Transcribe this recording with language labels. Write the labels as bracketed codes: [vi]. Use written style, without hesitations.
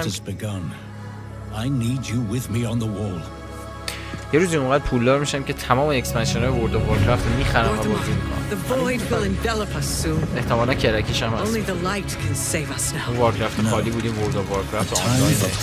[en] I need you with me on the wall. [fa] یه روزی اونقدر پولدار میشم که تمام اکسپنشن‌های ورلد اف وارکرافت رو میخرم و بازی میکنم. [en] The void will envelop us soon. [fa] احتمالاً کرکیش هم هست. [en] Only the light can save us now. [fa] وارکرافت خالی بودیم ورلد اف وارکرافت آنلاین